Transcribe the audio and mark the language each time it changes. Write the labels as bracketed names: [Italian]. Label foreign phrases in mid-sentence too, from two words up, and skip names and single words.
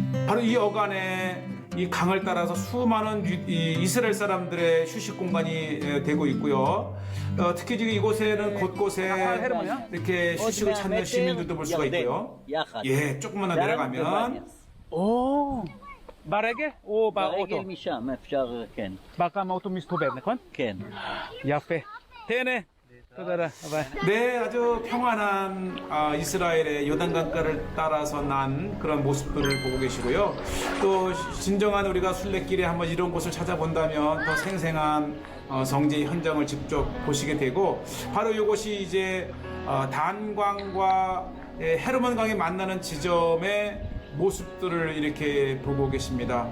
[Korean] 바로 이 여간에 이 강을 따라서 수많은 이 이스라엘 사람들의 휴식 공간이 되고 있고요. 특히 지금 이곳에는 곳곳에 이렇게 휴식을 찾는 시민들도 볼 수가 있고요. 예, 조금만 더 내려가면 오, [Hebrew] ברגל או באוטו? ברגל משם אפשר, כן, בכמה אוטו מסתובב, נכון? כן. יפה. תהנה. תודה רבה. ביי. [Korean] 네, 아주 평안한 이스라엘의 요단강가를 따라서 난 그런 모습들을 보고 계시고요. 또 진정한 우리가 순례길에 한번 이런 곳을 찾아본다면 더 생생한 성지 현장을 직접 보시게 되고, 바로 이곳이 이제 단강과 헤르몬강이 만나는 지점의 모습들을 이렇게 보고 계십니다.